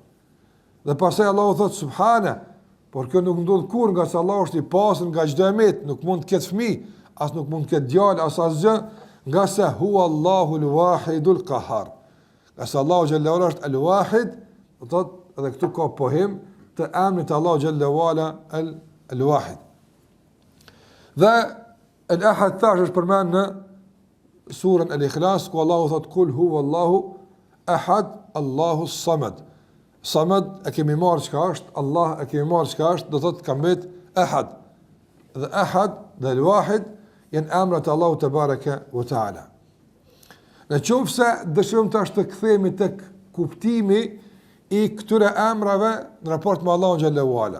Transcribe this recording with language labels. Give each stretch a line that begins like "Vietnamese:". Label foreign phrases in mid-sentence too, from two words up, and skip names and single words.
Albanian: Dhe pastaj Allahu thot subhana, por kjo nuk ndodh kurrë, nga se Allahu është i pastër nga çdo emet, nuk mund të ketë fëmijë, as nuk mund të ketë djalë, as asgjë, nga se
Arabic: هو الله الواحد القهار.
Albanian: Nga se Allahu
Arabic: جل وعلا
Albanian: është al-wahid, do të thotë edhe këtu ka pohim të emrit Allahu
Arabic: جل وعلا الواحد.
Albanian: Dhe al-ahad thash është përmend në surën Al-Ikhlas, ku Allahu thot
Arabic: قل هو الله أحد الله الصمد.
Albanian: Samad e kemi marrë çka është, Allah e kemi marrë çka është, do thotë ka mbet ahad. Dhe ahad dhe al-wahid janë emrat e Allahut
Arabic: تبارك وتعالى.
Albanian: Në qoftë se dëshirojmë tash të kthehemi tek kuptimi i këtyre emrave në raport me Allahun
Arabic: جل وعلا.